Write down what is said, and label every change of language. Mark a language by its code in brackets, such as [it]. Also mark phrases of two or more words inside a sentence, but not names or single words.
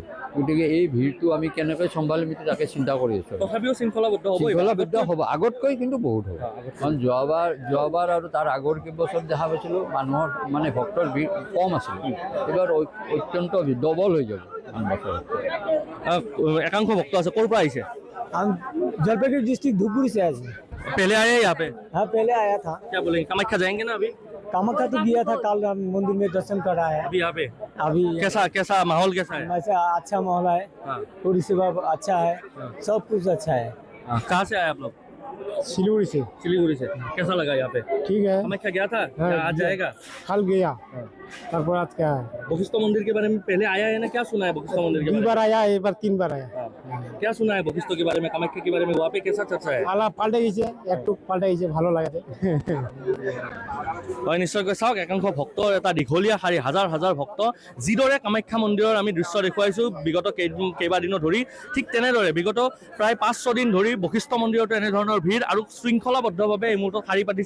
[as] গতিকে এই ভিৰটো আমি কেনেকৈ চম্ভালিম তাকে চিন্তা কৰি আছোঁ। তথাপিও শৃংখলাবদ্ধ হ'ব, আগতকৈ কিন্তু বহুত হ'ব। কাৰণ যোৱাবাৰ আৰু তাৰ আগৰ কেইবছৰ দেখা পাইছিলোঁ মানুহৰ ভক্তৰ ভিৰ কম আছিল, এইবাৰ অত্যন্ত ডবল হৈ যাব। একাংশ ভক্ত আছে, ক'ৰ পৰা আহিছে? [hi] हम जलपाईगुड़ी डिस्ट्रिक्ट धूपगुड़ी से आए थे। पहले आए यहाँ पे? हाँ, पहले आया था। क्या बोलेंगे, कामाख्या जाएंगे ना अभी? कामाख्या तो गया था, कल मंदिर में दर्शन कर रहा है। अभी यहाँ पे अभी कैसा माहौल कैसा है? वैसे अच्छा माहौल है, हाँ। पूरी सेवा अच्छा है, सब कुछ अच्छा है। कहाँ से आए आप लोग? सिलीगुड़ी से। कैसा लगा यहाँ पे? ठीक है। कामाख्या गया था, आज जाएगा? कल गया, आज क्या है? बशिष्ठ मंदिर के बारे में पहले आया है ना, क्या सुना है बशिष्ठ मंदिर के बारे में? 2 बार आया, एक बार 3 बार आया। क्या सुना है बशिष्ठ के बारे में, कामाख्या के बारे में, वहाँ पे कैसा चर्चा है? पाल्टे गई एक पाल्टे गई, [bn] ভালো লাগে। [as] হয়, নিশ্চয়কৈ চাওক, একাংশ ভক্তৰ এটা দীঘলীয়া শাৰী, হাজাৰ হাজাৰ ভক্ত। যিদৰে কামাখ্যা মন্দিৰৰ আমি দৃশ্য দেখুৱাইছোঁ বিগত কেইবাদিনো ধৰি, ঠিক তেনেদৰে বিগত প্ৰায় 5-6 দিন ধৰি বশিষ্ঠ মন্দিৰতো এনেধৰণৰ ভিৰ আৰু শৃংখলাবদ্ধভাৱে এই মুহূৰ্তত শাৰী পাতিছে।